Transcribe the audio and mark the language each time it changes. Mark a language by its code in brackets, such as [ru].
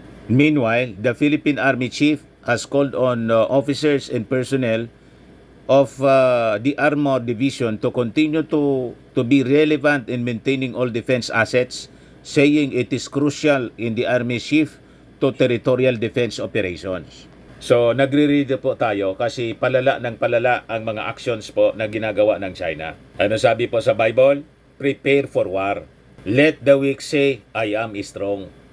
[en] Meanwhile, the Philippine Army Chief has called on officers and personnel of the Armored Division to continue to be relevant in maintaining all defense assets, saying it is crucial in the Army shift to territorial defense operations. [tl] So, nagre-read po tayo kasi palala ng palala ang mga actions po na ginagawa ng China. Ano sabi po sa Bible? [en] Prepare for war. Let the weak say, I am strong.